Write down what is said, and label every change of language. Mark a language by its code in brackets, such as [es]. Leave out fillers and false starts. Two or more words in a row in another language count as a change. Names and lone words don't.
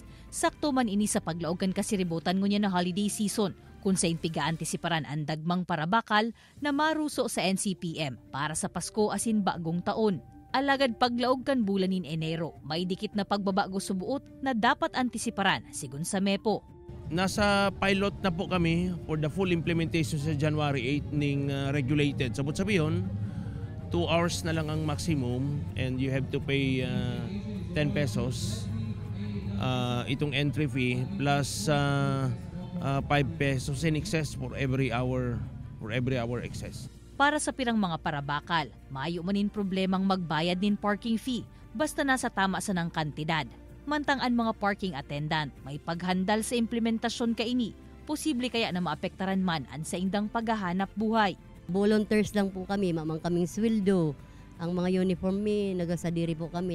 [bik] Sakto man ini sa paglaog kan kasiributan ngunya na holiday season kung sa piga-antisiparan ang dagmang parabakal na maruso sa NCPM para sa Pasko asin bagong taon. Alagad paglaog kan bulan nin Enero, may dikit na pagbabago subuot na dapat antisiparan sigun sa MEPO. Nasa pilot na po kami [en] for the full implementation [bik] sa January 8 ning regulated. Sabot sabihin, [en] 2 hours [bik] na lang ang [en] maximum and you have to pay 10 pesos itong entry fee plus 5 pesos in excess for every hour excess. [bik] Para sa pirang mga parabakal, maayo manin problemang magbayad nin parking fee basta nasa tama sa ng kantidad. Mantang ang mga parking attendant may paghandal sa implementasyon kaini, posible kaya na maapektaran man ang sa indang paghahanap buhay. Volunteers lang po kami, mamang kaming sweldo. Ang mga uniform nagasadiri po kami.